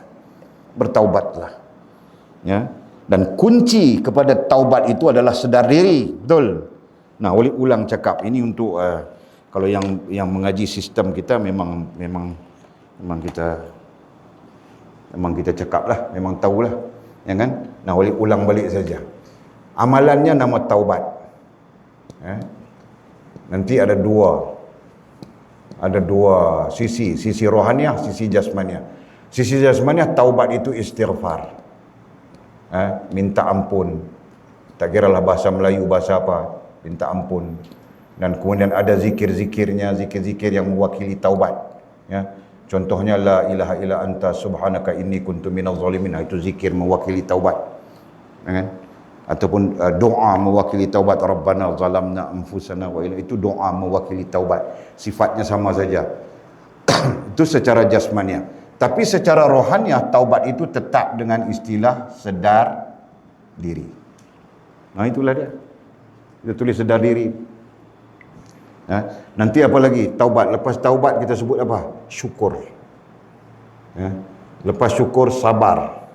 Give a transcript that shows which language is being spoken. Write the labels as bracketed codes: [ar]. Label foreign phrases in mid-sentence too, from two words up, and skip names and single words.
[ms] Bertaubatlah. Ya. Dan kunci kepada taubat itu adalah sedar diri. Betul. Nah, Walid ulang cakap ini untuk kalau yang mengaji sistem kita memang kita cakap lah, memang tahulah, ya kan? Nah, Walid ulang balik saja. Amalannya nama taubat. Nanti ada dua sisi rohaniah, sisi jasmaniah. Sisi jasmaniah, taubat itu istighfar. Minta ampun. Tak kira lah bahasa Melayu, bahasa apa, minta ampun. Dan kemudian ada zikir-zikirnya, zikir-zikir yang mewakili taubat. Ya. [ar] Contohnya لا إله إلا أنت سبحانك إني كنت من الظالمين. [ms] Itu zikir mewakili taubat. Kan? Ataupun doa mewakili taubat, [ar] ربنا ظلمنا أنفسنا وإلا, [ms] itu doa mewakili taubat. Sifatnya sama saja. Itu secara jasmania. Tapi secara rohaniah taubat itu tetap dengan istilah sedar diri. Nah itulah dia. Kita tulis sedar diri. Nanti apa lagi? Taubat. Lepas taubat kita sebut apa? Syukur. Lepas syukur, sabar.